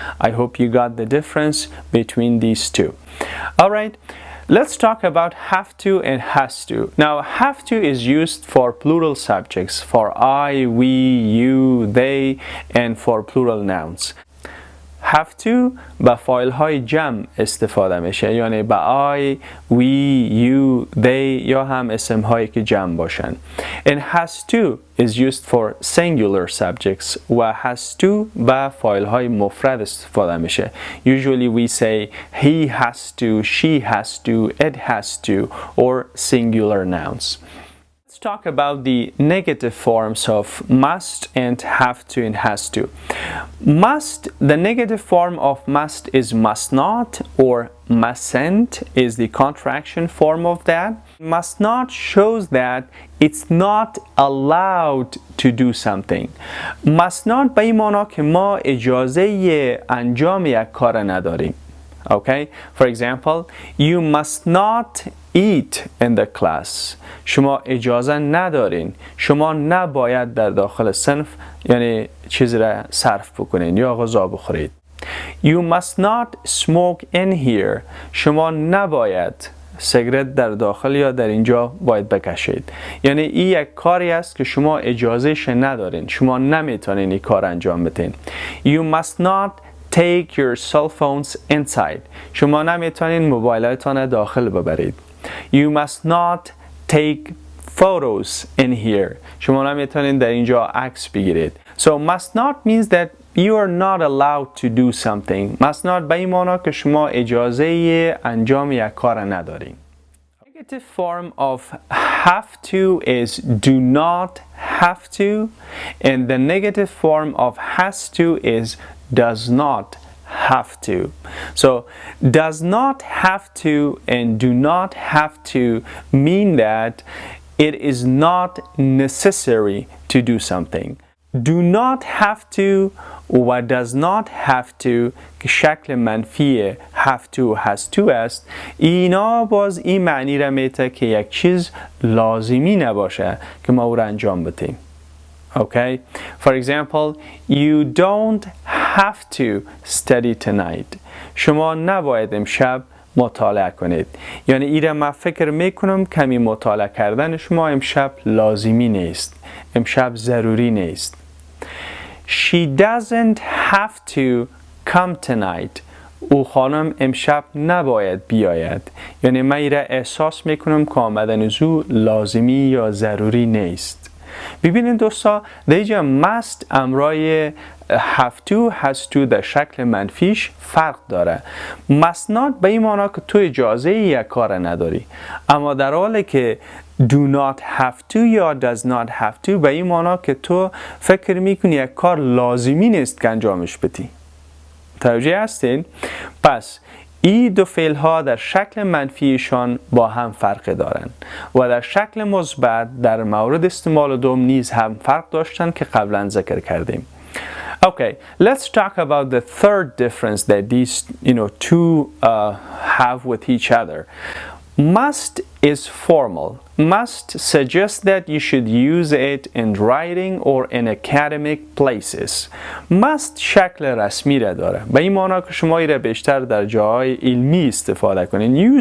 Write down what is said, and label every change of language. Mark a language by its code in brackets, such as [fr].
[en] I hope you got the difference between these two. Alright, let's talk about have to and has to. Now, have to is used for plural subjects, for I, we, you, they, and for plural nouns. [fa] have to با فاعل های جمع استفاده میشه یعنی با I, we, you, they یا هم اسم هایی که جمع باشن. [en] And has to is used for singular subjects [fa] و has to با فاعل های مفرد استفاده میشه. [en] Usually we say he has to, she has to, it has to or singular nouns. Let's talk about the negative forms of must and have to and has to. Must, the negative form of must is must not or mustn't is the contraction form of that. Must not shows that it's not allowed to do something. [fa] Must not به این معنی که ما اجازه انجام یک کار نداریم. [en] Okay? For example, you must not eat in the class. [fa] شما اجازه ندارین. شما نباید در داخل صنف یعنی چیزی را صرف بکنین یا غذا بخورید. [en] You must not smoke in here. [fa] شما نباید سیگرت در داخل یا در اینجا باید بکشید. یعنی این یک کاری است که شما اجازهش ندارین. شما نمیتونین این کار انجام بدین. [en] You must not take your cell phones inside. [fa] شما نمیتونین موبایلتان داخل ببرید. [en] You must not take photos in here. [fa] شما نمیتونین در اینجا عکس بگیرید. [en] So must not means that you are not allowed to do something. [fa] مسند به این معنی که شما اجازه انجام یک کار ندارین. [en] Negative form of have to is do not have to, and the negative form of has to is does not have to. So does not have to and do not have to mean that it is not necessary to do something. [fa] Do not have to و does not have to که شکل منفی have to has to است، اینا باز این معنی را میده که یک چیز لازمی نباشه که ما او را انجام بدیم. [en] Okay? For example, you don't have to study tonight. [fa] شما نباید امشب مطالعه کنید. یعنی ایره من فکر میکنم کمی مطالعه کردن شما امشب لازمی نیست. امشب ضروری نیست. [en] She doesn't have to come tonight. [fa] او خانم امشب نباید بیاید. یعنی من ایره احساس میکنم که آمدن او لازمی یا ضروری نیست. ببینید دوستا، در اینجا must امرای have to has to در شکل منفیش فرق داره. must not به این معنی که تو اجازه یک کار نداری، اما در حالی که do not have to یا does not have to به این معنی که تو فکر میکنی یک کار لازمی نیست که انجامش بدی. توجه هستین؟ پس این دو فعل ها در شکل منفیشان با هم فرق دارند و در شکل مثبت در مورد استعمال دوم نیز هم فرق داشتن که قبلا ذکر کردیم. [en] Okay, let's talk about the third difference that these two have with each other. Must is formal. Must suggests that you should use it in writing or in academic places. [fa] Must شکل رسمی را داره. به این معنی که شما ایره بیشتر در جاهای علمی استفاده کنین.